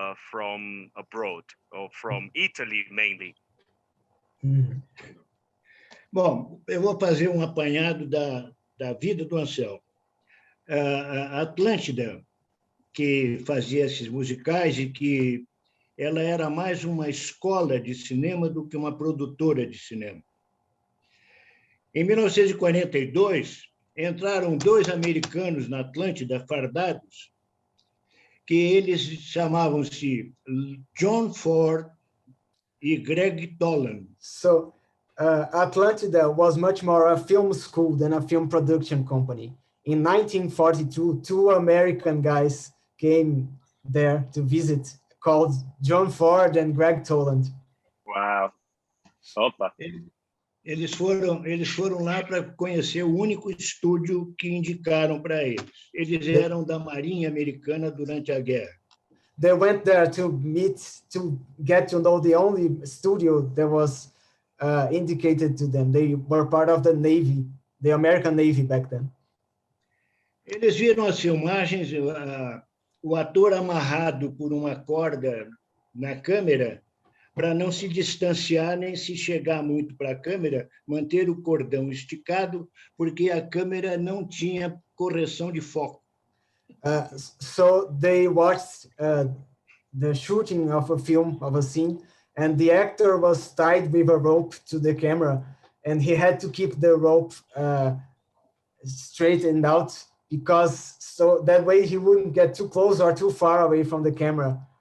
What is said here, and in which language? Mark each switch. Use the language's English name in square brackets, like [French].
[English] from abroad, or from Italy mainly? [Portuguese] Bom, eu vou fazer um apanhado da vida do Anselmo. A Atlântida, que fazia esses musicais e que ela era mais uma escola de cinema do que uma produtora de cinema. Em 1942, entraram dois americanos na Atlântida, fardados, que eles chamavam-se John Ford e Greg Toland. [English] So Atlantida was much more a film school than a film production company. In 1942, two American guys came there to visit, called John Ford and Greg Toland. Wow. Opa. [Portuguese] Eles foram lá para conhecer o único estúdio que indicaram para eles. Eles eram da Marinha Americana durante a guerra. [English] They went there to get to know the only studio that was indicated to them. They were part of the Navy, the American Navy back then. [Portuguese] Eles viram as filmagens, o ator amarrado por uma corda na câmera para não se distanciar nem se chegar muito para a câmera, manter o cordão esticado, porque a câmera não tinha correção de foco. [English] So they watched the shooting of a film, of a scene, and the actor was tied with a rope to the camera, and he had to keep the rope straightened out, because so that way he wouldn't get too close or too far away from the camera.